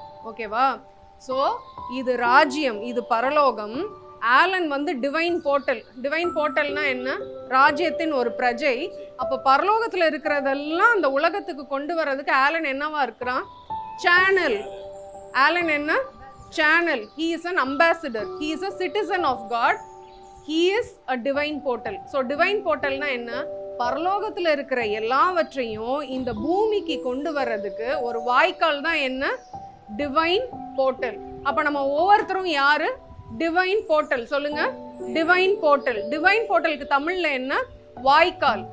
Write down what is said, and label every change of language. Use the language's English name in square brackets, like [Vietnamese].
[Tamil] ஓகேவா? ஸோ இது ராஜ்யம், இது பரலோகம். Alan divine portal. டிவைன் போர்ட்டல்னா என்ன? ராஜ்யத்தின் ஒரு பிரஜை. அப்போ பரலோகத்தில் இருக்கிறதெல்லாம் அந்த உலகத்துக்கு கொண்டு வர்றதுக்கு ஆலன் என்னவா இருக்கிறான்? சேனல். ஆலன் என்ன? Channel. [English] he is an ambassador, he is a citizen of God, he is a divine portal. so divine portalனா என்ன? [Tamil] பரலோகத்துல இருக்கிற எல்லாவற்றையும் இந்த பூமிக்கு கொண்டு வர்றதுக்கு ஒரு வாய்க்கால் தான் என்ன? Divine portal. அப்ப நம்ம ஒவ்வொருத்தரும் யாரு? Divine portal. சொல்லுங்க, டிவைன் போர்ட்டல். டிவைன் போர்ட்டலுக்கு தமிழ்ல என்ன? வாய்க்கால்.